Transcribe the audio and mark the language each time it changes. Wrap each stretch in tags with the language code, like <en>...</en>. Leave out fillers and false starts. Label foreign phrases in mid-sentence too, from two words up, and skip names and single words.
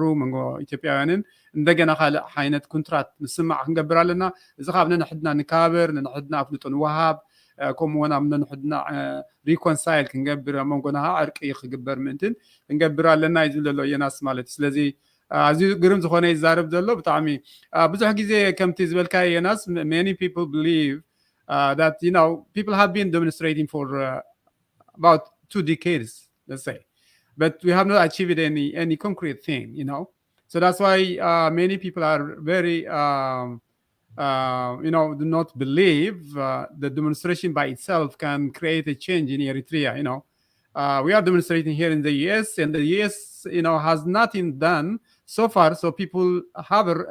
<ti>መንጎ ኢትዮጵያውያንን እንደገና ካልእ ዓይነት ኮንትራት ምስማዕ ክንገብር ኣለና እዚ ካብ ነንሕድና ንካበር ነንሕድና ኣፍልጦ ንወሃብ ከምኡውን ኣብ ነንሕድና ሪኮንሳይል ክንገብር ኣብ መንጎና ዕርቂ ክግበር ምእንትን ክንገብር ኣለና እዩ ዝብል ዘሎ የናስ ማለት እዩ ስለዚ ኣዝዩ ግርም ዝኾነ ይዛረብ ዘሎ ብጣዕሚ ብዙሕ ግዜ ከምቲ ዝበልካ የናስ</ti> <en>many people believe that people have been demonstrating for about 2 decades let's say but we have not achieved any concrete thing so that's why many people are very do not believe the demonstration by itself can create a change in Eritrea we are demonstrating here in the US and the US has nothing done so far so people have</en>